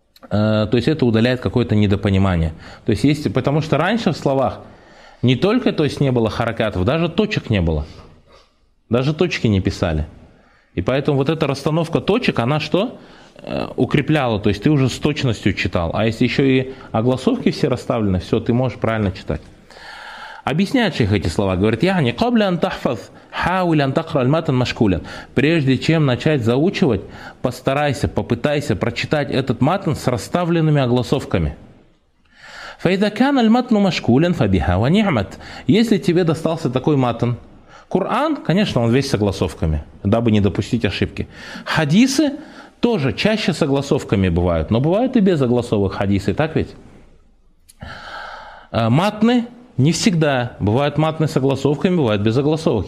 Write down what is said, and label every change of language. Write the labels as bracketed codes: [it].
[ru] То есть это удаляет какое-то недопонимание. То есть есть, потому что раньше в словах не только то есть не было харакатов, даже точек не было. Даже точки не писали. И поэтому вот эта расстановка точек, она что? Укрепляла. То есть ты уже с точностью читал. А если еще и огласовки все расставлены, все, ты можешь правильно читать. Объясняет шейх эти слова. Говорит, я не [ar] قبل ان تحفظ حاول ان تقرا المتن مشكولا. [ru] Прежде чем начать заучивать, постарайся, попытайся прочитать этот матн с расставленными огласовками. [ar] فإذا كان المتن مشكولا فبها ونعمة. [ru] Если тебе достался такой матн, Коран, конечно, он весь с огласовками, дабы не допустить ошибки. Хадисы тоже чаще с огласовками бывают, но бывают и без огласовок хадисы, так ведь? Матны не всегда. Бывают матны с огласовками, бывают без огласовок.